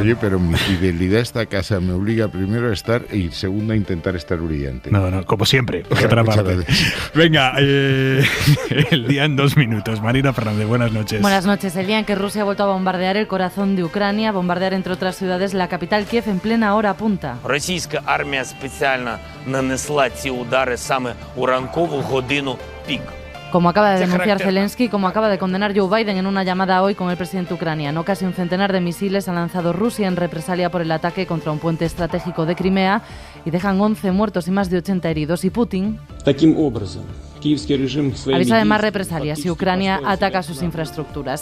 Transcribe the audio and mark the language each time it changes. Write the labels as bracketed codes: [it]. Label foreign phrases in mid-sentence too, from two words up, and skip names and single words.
[es] Oye, pero mi fidelidad a esta casa me obliga primero a estar y segundo a intentar estar brillante. No, como siempre, por Bueno, otra muchas parte. gracias. Venga, el día en 2 minutos. Marina Fernández, buenas noches. Buenas noches. El día en que Rusia ha vuelto a bombardear el corazón de Ucrania, bombardear entre otras ciudades la capital Kiev en plena hora punta. [uk] Російська армія спеціально нанесла ці удари саме у ранкову годину пік. [es] Como acaba de Se denunciar caracteriza. Zelensky, como acaba de condenar Joe Biden en una llamada hoy con el presidente ucraniano. Casi un centenar de misiles ha lanzado Rusia en represalia por el ataque contra un puente estratégico de Crimea y dejan 11 muertos y más de 80 heridos. Y Putin avisa de más represalias si Ucrania ataca sus infraestructuras.